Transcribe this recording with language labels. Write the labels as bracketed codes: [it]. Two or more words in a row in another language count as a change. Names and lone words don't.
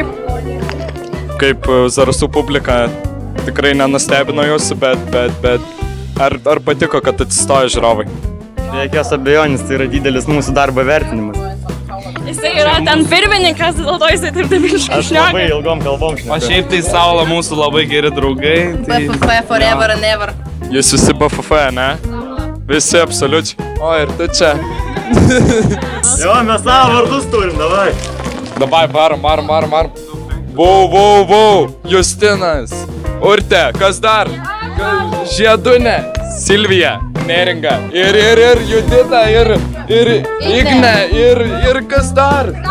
[lt] Kaip Zarasų publika tikrai nenustebino jūsų, bet ar patiko, kad atsistojo žiūrovai? Be jokios abejonės, tai yra didelis mūsų darbo vertinimas. Jisai yra ten pirmininkas, dėl to jisai taip iššneka. Aš labai ilgom kalbom šneku. O šiaip tai Saula mūsų labai geri draugai. [en] BFF forever and ever. [lt] Jūs visi BFF, ne? Visi absoliučiai. O, ir tu čia. Jo, mes savo vardus turim, davai. Davai, varom. Vau, Justinas, Urtė, kas dar? Žiedunė, Silvija, Neringa, ir Judita, ir Igne, ir kas dar?